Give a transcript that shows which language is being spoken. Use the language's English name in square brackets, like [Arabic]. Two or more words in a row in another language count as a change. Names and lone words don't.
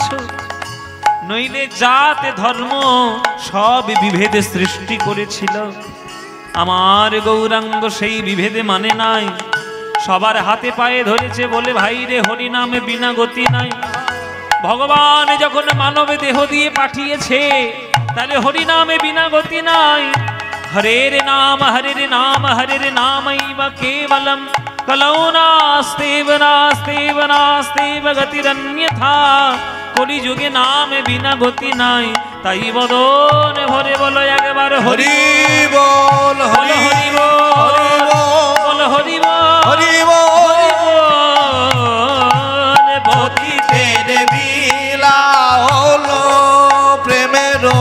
[Bangla] নইলে জাত ধর্ম সব বিভেদে সৃষ্টি করেছিল, আমার গৌরাঙ্গ সেই বিভেদে মানে নাই। সবার হাতে পায়ে ধরেছে বলে ভাই রে হরি নামে বিনা গতি নাই। ভগবান যখন মানব দেহ দিয়ে পাঠিয়েছে, তাহলে হরি নামে বিনা গতি নাই। [Sanskrit] হরের নাম হরের নাম হরের নামৈব কেবলম, কলৌ নাস্তেব নাস্তেব নাস্তেব গতিরন্যথা। [Bangla] কলিযুগে নামে বিনা গতি নাই, তাই বদন ভরে বলো একবার হরি বল বল, হরি বল, হরি বল, হরি হরি বল বল। পতিতের বিলা হলো প্রেমের